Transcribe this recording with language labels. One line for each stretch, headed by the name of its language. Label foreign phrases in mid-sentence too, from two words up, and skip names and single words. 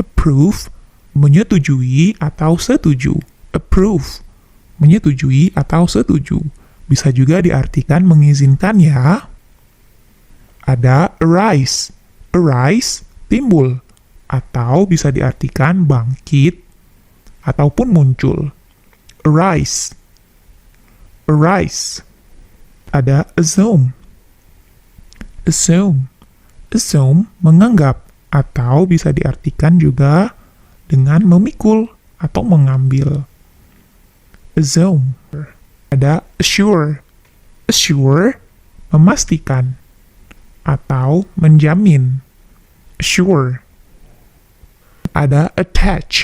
Indonesian: Approve, menyetujui atau setuju. Approve, menyetujui atau setuju. Bisa juga diartikan mengizinkan ya.
English: Ada arise. Arise,
Indonesian: timbul. Atau bisa diartikan bangkit ataupun muncul.
English: Arise. Arise. Ada assume. Assume.
Indonesian: Assume, menganggap. Atau bisa diartikan juga dengan memikul atau mengambil.
English: Assume. Ada assure.
Indonesian: Assure, memastikan atau menjamin.
English: Assure. Ada attach.